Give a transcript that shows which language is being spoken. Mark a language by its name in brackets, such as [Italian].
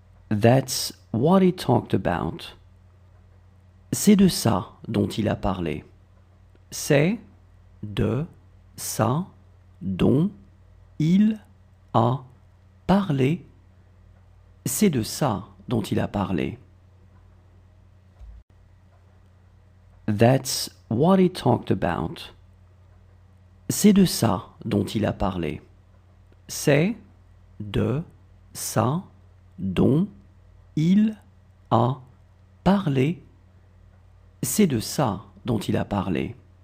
[English] That's what he talked about. [French] C'est de ça dont il a parlé. C'est de ça dont il a parlé. C'est de ça dont il a parlé. [English] That's what he talked about. [French] C'est de ça dont il a parlé. C'est de ça dont il a parlé. C'est de ça dont il a parlé.